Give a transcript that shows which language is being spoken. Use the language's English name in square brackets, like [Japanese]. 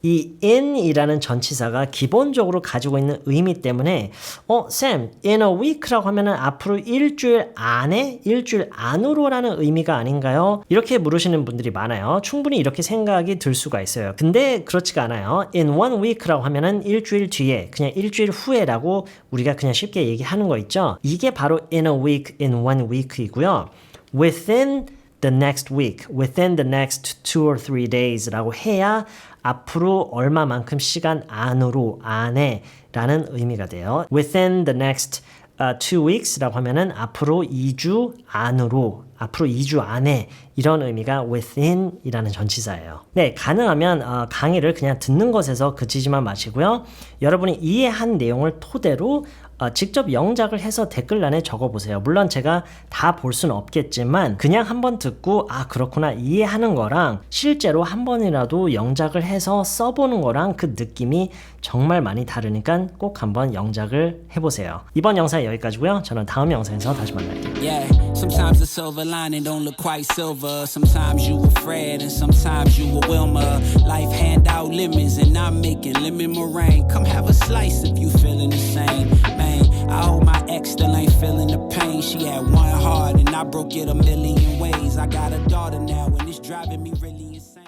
[Korean] 이 in이라는 전치사가 기본적으로 가지고 있는 의미 때문에 Sam, in a week라고 하면은 앞으로 일주일 안에, 일주일 안으로라는 의미가 아닌가요? 이렇게 물으시는 분들이 많아요. 충분히 이렇게 생각이 들 수가 있어요. 근데 그렇지가 않아요. [English] in one week [Korean] 라고 하면은 일주일 뒤에, 그냥 일주일 후에라고 우리가 그냥 쉽게 얘기하는 거 있죠? 이게 바로 [English] in a week, in one week [Korean] 이고요. [English] within the next week, within the next 2 or 3 days [Korean] 라고 해야 앞으로 얼마만큼 시간 안으로, 안에 라는 의미가 돼요. [English] within the next 2 weeks [Korean] 라고 하면은 앞으로 2주 안으로, 앞으로 2주 안에 이런 의미가 within 이라는 전치사예요. 네, 가능하면 강의를 그냥 듣는 것에서 그치지만 마시고요. 여러분이 이해한 내용을 토대로 직접 영작을 해서 댓글란에 적어보세요. 물론 제가 다 볼 수는 없겠지만 그냥 한번 듣고 그렇구나 이해하는 거랑 실제로 한 번이라도 영작을 해서 써보는 거랑 그 느낌이 정말 많이 다르니까 꼭 한번 영작을 해보세요. 이번 영상 여기까지고요. 저는 다음 영상에서 다시 만날게요. [English] Yeah, sometimes the silver lining don't look quite silver. Sometimes you a Fred and sometimes you a Wilma. Life hand out lemons and I'm making lemon meringue. Come have a slice if you feeling the same. Man, I hope my ex still ain't feeling the pain. She had one heart and I broke it a million ways. I got a daughter now and it's driving me really insane.